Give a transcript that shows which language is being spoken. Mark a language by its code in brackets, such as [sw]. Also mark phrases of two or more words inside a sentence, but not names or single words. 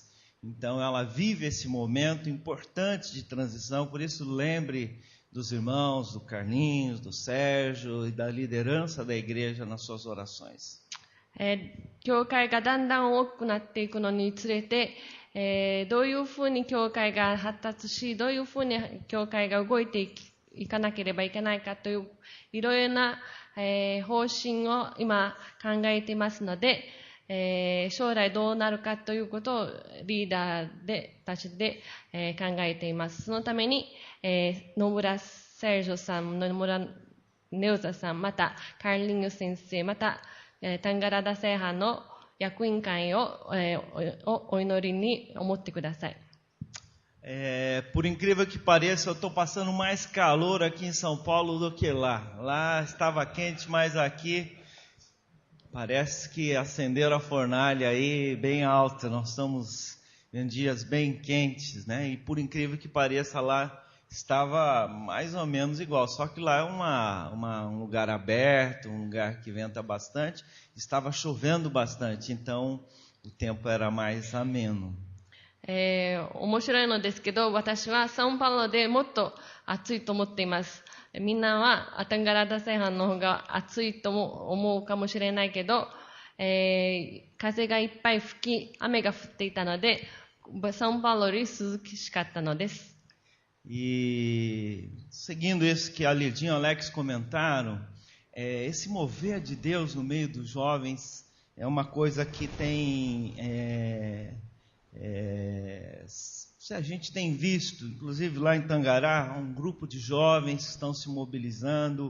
[pt] Então ela vive esse momento importante de transição, por isso lembre dos irmãos, do Carlinhos, do Sérgio e da liderança da igreja nas suas orações. [ja] 教会がだんだん大きくなっていくのにつれて、どういうふうに教会が発達し、どういうふうに教会が動いていかなければいけないかといういろいろな、方針を今考えていますので、将来どうなるかということをリーダーたちで、考えています。そのために、野村セルジョさん、野村ネウザさん、またカーリング先生、またタンガラダセハの役員会を、お祈りに思ってください。 [pt] Por incrível que pareça, eu estou passando mais calor aqui em São Paulo do que lá. Lá estava quente, mas aqui parece que acenderam a fornalha aí bem alta. Nós estamos em dias bem quentes, né? E por incrível que pareça, lá estava mais ou menos igual, só que lá é um lugar aberto, um lugar que venta bastante, estava chovendo bastante, então o tempo era mais ameno. [ja] 面白いのですけど、私はサンパウロでもっと暑いと思っています。みんなはアタンガラダ西岸の方が暑いとも思うかもしれないけど、風がいっぱい吹き、雨が降っていたので、サンパウロより涼しかったのです。 [pt] E seguindo isso que a Lidinha e o Alex comentaram, esse mover de Deus no meio dos jovens é uma coisa que a gente tem visto, inclusive lá em Tangará, um grupo de jovens que estão se mobilizando,